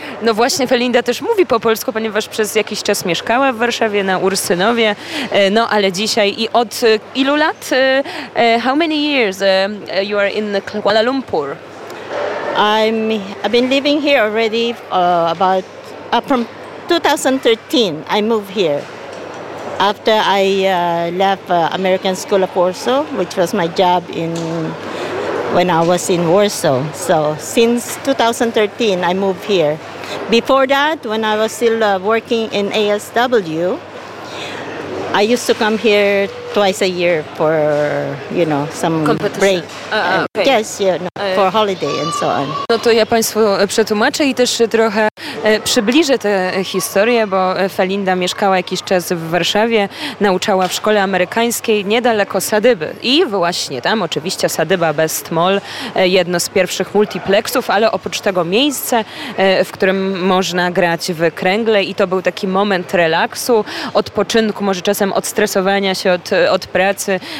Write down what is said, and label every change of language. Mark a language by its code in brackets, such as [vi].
[pl] No właśnie, Felinda też mówi po polsku, ponieważ przez jakiś czas mieszkała w Warszawie, na Ursynowie, no ale dzisiaj i od ilu lat? [en] How many years you are in Kuala Lumpur? I've been living here already from 2013. I moved here after I left American School of Warsaw, which was my job when I was in Warsaw. So since 2013, I moved here. Before that, when I was still working in ASW, I used to come here twice a year for, some break. Okay. Yes, for holiday and so on. [pl] No to ja Państwu przetłumaczę i też trochę przybliżę tę historię, bo Felinda mieszkała jakiś czas w Warszawie, nauczała w szkole amerykańskiej niedaleko Sadyby. I właśnie tam, oczywiście Sadyba Best Mall, jedno z pierwszych multiplexów, ale oprócz tego miejsce, w którym można grać w kręgle i to był taki moment relaksu, odpoczynku, może czasem odstresowania się od pracy.